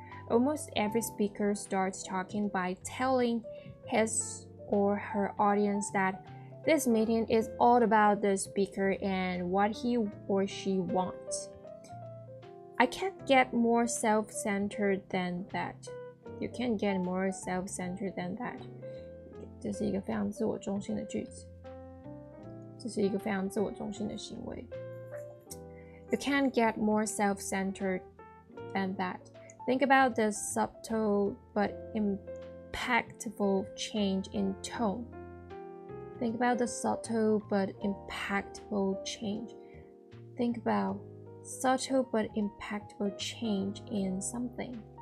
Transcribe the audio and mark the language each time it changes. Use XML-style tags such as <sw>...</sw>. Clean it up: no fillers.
<en>Almost every speaker starts talking by telling his or her audience that this meeting is all about the speaker and what he or she wants. I can't get more self-centered than that. You can't get more self-centered than that.</en> <zh>这是一个非常自我中心的句子。这是一个非常自我中心的行为。</zh> <en>You can't get more self-centered than that. Think about the subtle but impactful change in tone. Think about the subtle but impactful change. Think about subtle but impactful change in something.</en>